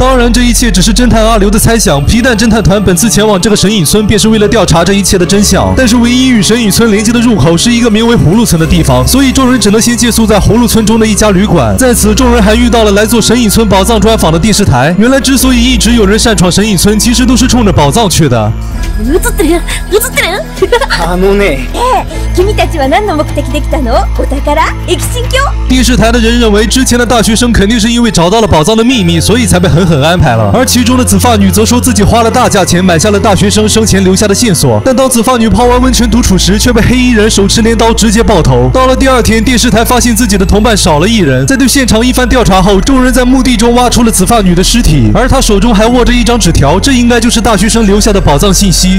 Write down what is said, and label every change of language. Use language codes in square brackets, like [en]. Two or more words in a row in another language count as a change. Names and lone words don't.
[zh] 当然，这一切只是侦探阿刘的猜想。皮蛋侦探团本次前往这个神隐村，便是为了调查这一切的真相。但是唯一与神隐村连接的入口是一个名为葫芦村的地方，所以众人只能先借宿在葫芦村中的一家旅馆。在此，众人还遇到了来做神隐村宝藏专访的电视台。原来之所以一直有人擅闯神隐村，其实都是冲着宝藏去的。 [ja] 映ってるね君たちは何の目的で来たの？お宝？駅新居？ [zh] 电视台的人认为，之前的大学生肯定是因为找到了宝藏的秘密，所以才被狠狠安排了。而其中的紫发女则说自己花了大价钱买下了大学生生前留下的线索，但当紫发女泡完温泉独处时，却被黑衣人手持镰刀直接爆头。到了第二天，电视台发现自己的同伴少了一人，在对现场一番调查后，众人在墓地中挖出了紫发女的尸体，而她手中还握着一张纸条，这应该就是大学生留下的宝藏信息。